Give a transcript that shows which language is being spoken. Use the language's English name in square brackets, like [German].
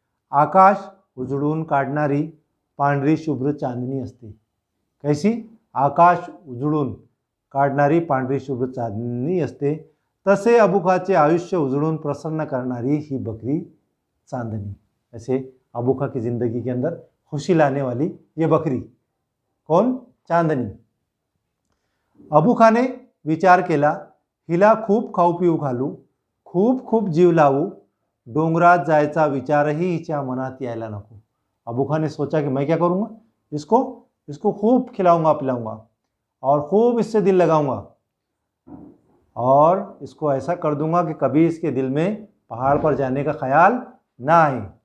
[Marathi] आकाश उजळून काढणारी पांढरी शुभ्र चांदनी असते. कैसी? आकाश उजळून काढणारी पांढरी शुभ्र चांदनी असते. तसे अबूखाचे आयुष्य उजळून प्रसन्न करणारी ही बकरी चांदनी. [Hindi] ऐसे अबूखा की जिंदगी के अंदर खुशी लाने वाली ये बकरी कौन? चांदनी. [Marathi] अबूखाने विचार केला, हिला खूप खाऊ पिऊ घालू, खूप खूप जीव लावू, डोंगरात जायचा विचारही हिच्या मनात यायला नको. [Hindi] अबूखा ने सोचा कि मैं क्या करूँगा, इसको खूब खिलाऊंगा पिलाऊंगा और खूब इससे दिल लगाऊंगा और इसको ऐसा कर दूंगा कि कभी इसके दिल में पहाड़ पर जाने का ख्याल ना आए.